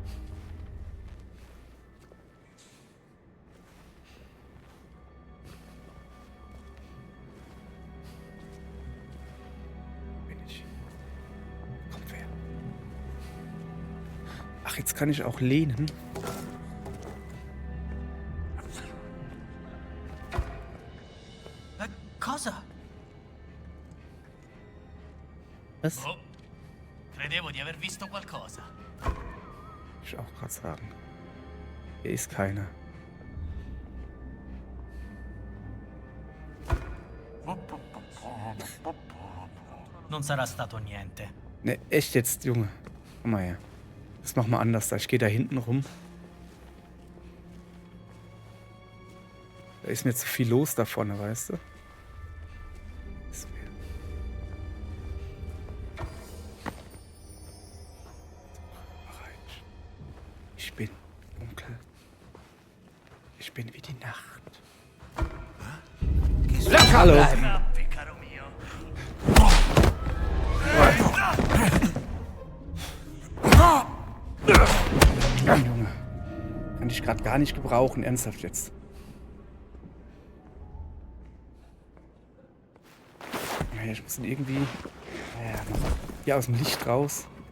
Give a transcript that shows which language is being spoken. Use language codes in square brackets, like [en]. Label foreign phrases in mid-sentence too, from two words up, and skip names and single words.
[de] Bin ich. Kommt wer? Ach, jetzt kann ich auch lehnen. [it] Cosa? [de] Was? [it] Oh, credevo di aver visto qualcosa. [de] Ich auch gerade sagen. Hier ist keiner. [it] Non sarà stato niente. [de] Ne, echt jetzt, Junge. Komm mal her. Das machen wir anders da. Ich gehe da hinten rum. Da ist mir zu viel los da vorne, weißt du? Ist mir- Bereit. Ich bin dunkel. Ich bin wie die Nacht. Hallo. [it] Scappi, caro mio. [de] Junge. Kann ich gerade gar nicht gebrauchen. Ernsthaft jetzt. Ja, ich muss ihn irgendwie hier aus dem Licht raus.